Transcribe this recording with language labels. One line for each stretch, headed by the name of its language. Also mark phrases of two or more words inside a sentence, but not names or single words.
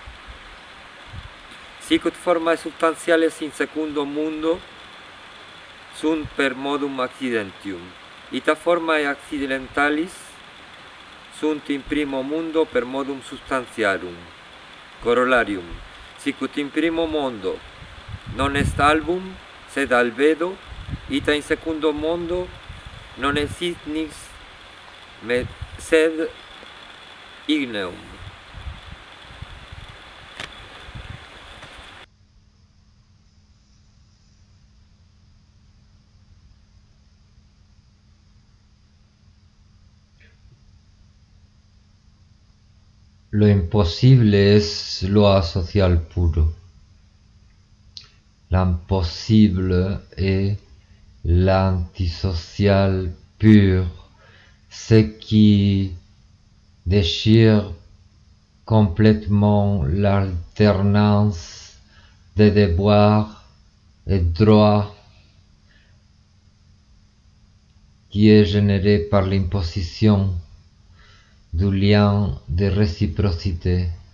Latin: Sicut formae substantiales in secundum mundo sunt per modum accidentium, ita formae accidentalis sunt in primo mundo per modum substantiarum. Corollarium, sicut in primo mondo non est album, sed albedo, ita in secundo mondo non est ignis, sed igneum.
Spanish: Lo imposible es
French: loi social
Spanish: puro.
French: L'impossible est l'antisocial pur, ce qui déchire complètement l'alternance des devoirs et droits qui est générée par l'imposition du lien de réciprocité.